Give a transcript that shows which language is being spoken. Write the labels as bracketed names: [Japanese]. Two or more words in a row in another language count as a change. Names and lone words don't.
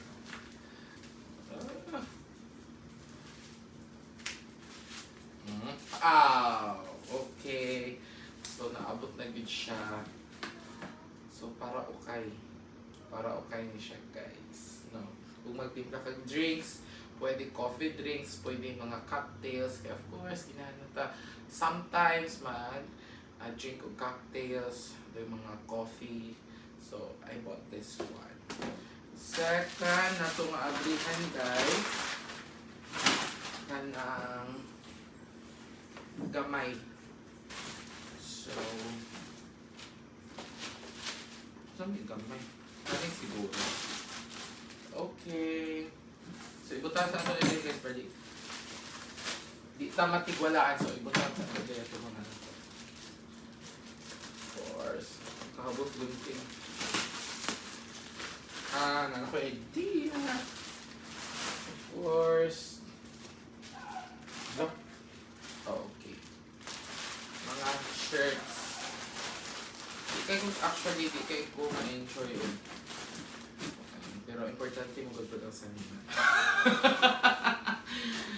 [English] Okay. [Cebuano] So naabot na gid siya. So para okay ni siya guys, no. Kung magtimpla kag drinks, pwede [English] coffee drinks, [Cebuano] pwede mga cocktails, kaya [English] of course [Cebuano] ginahan ta sometimes man drink og cocktails, the mga coffee. [English] So I bought this one. [Cebuano] Second na itong ablihan guys, kanang gamay. [Filipino] So saan yung gamay? [Cebuano] Kani siguro. Okay. So ibutan sa ito nila guys, pwede. Di ta matigwalaan, so ibutan sa ito ito mga ito. [English] Of course. [Cebuano] Kahabot gunting. Nana ko idea. [English] Of course. No. [Cebuano] Okay. Mga shirts. Di kay ko ma-enjoy yun. Pero importante mo gud ang sanina.